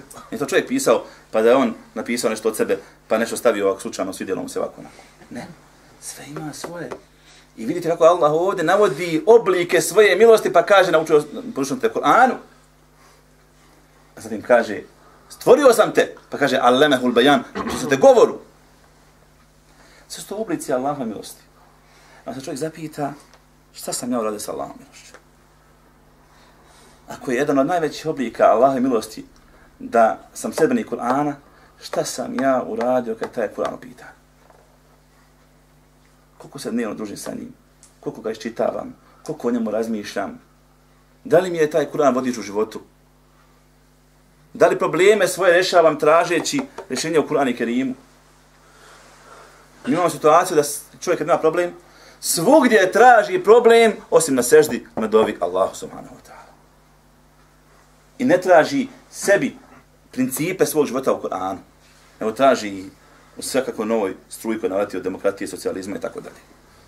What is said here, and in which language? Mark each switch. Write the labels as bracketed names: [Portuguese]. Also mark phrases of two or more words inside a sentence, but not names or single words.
[Bosnian] Nije to čovjek pisao, pa da je on napisao nešto od sebe, pa nešto stavio ovako slučajno, svidjelo mu se ovako. Ne, sve ima svoje. I vidite kako Allah ovdje navodi oblike svoje milosti, pa kaže, naučio te Kur'anu. A zatim kaže, stvorio sam te, pa kaže, [Arabic] علمه البيان, [Bosnian] naučio sam te govoru. Sve su to oblici Allahove milosti. A se čovjek zapita, šta sam ja uradio sa Allahom milošću? Ako je jedan od najvećih oblika Allahove milosti da sam sljedbenik Kur'ana, šta sam ja uradio kad taj Kur'an upita? Koliko se dnevno družim sa njim? Koliko ga iščitavam? Koliko o njemu razmišljam? Da li mi je taj Kur'an vodič u životu? Da li probleme svoje rješavam tražeći rješenje u Kur'anu i Kerimu? Imamo situaciju da čovjek kad ima problem, svugdje traži problem osim na seždi na dovi Allahu [Arabic] سبحانه وتعالى. [Bosnian] I ne traži sebi principe svog života u Kur'anu, nego traži u svakakvoj novoj struji koja naleti od demokratije, socijalizma i tako dalje.